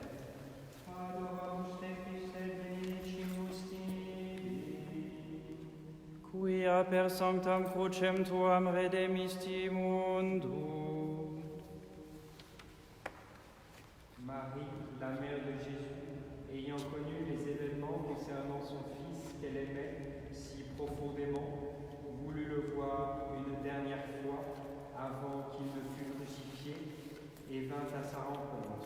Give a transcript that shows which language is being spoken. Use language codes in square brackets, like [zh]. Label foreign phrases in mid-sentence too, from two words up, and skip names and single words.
[la] Adoramus te Christe et benedicimus tibi. Quia per sanctam crucem tuam redemisti mundum. [fr] Marie, la mère de Jésus, ayant connu les événements concernant son fils qu'elle aimait si profondément, voulut le voir une dernière fois avant qu'il ne fût crucifié et vint à sa rencontre.